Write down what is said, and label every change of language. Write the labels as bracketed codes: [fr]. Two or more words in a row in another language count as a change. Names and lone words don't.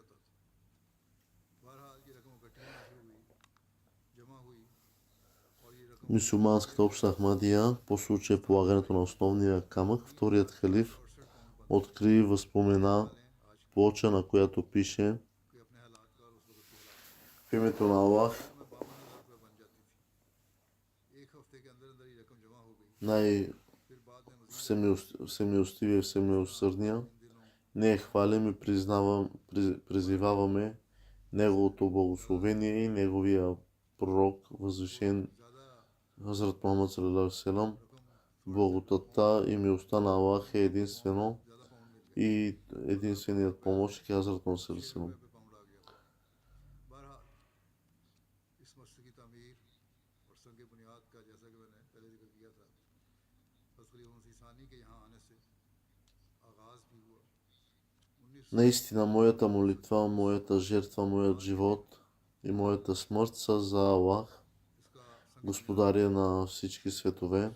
[bg] Мюсюлманската общност Ахмадия по случай полагането на основния камък, вторият халиф откри и възпомена плоча, на която пише в името на Аллах, най-всемилостивия и всемилосърдния. Ние хвалим и призиваваме Неговото благословение и Неговия пророк, възвишен Хазрат Мухаммад [ar] صلى الله عليه وسلم. [bg] Благодатта и милостта на Аллах е единствено и единственият помощник е Хазрат Мухаммад [ar] صلى الله عليه وسلم. [bg] Наистина, моята молитва, моята жертва, моят живот и моята смърт са за Аллах, Господаря на всички светове.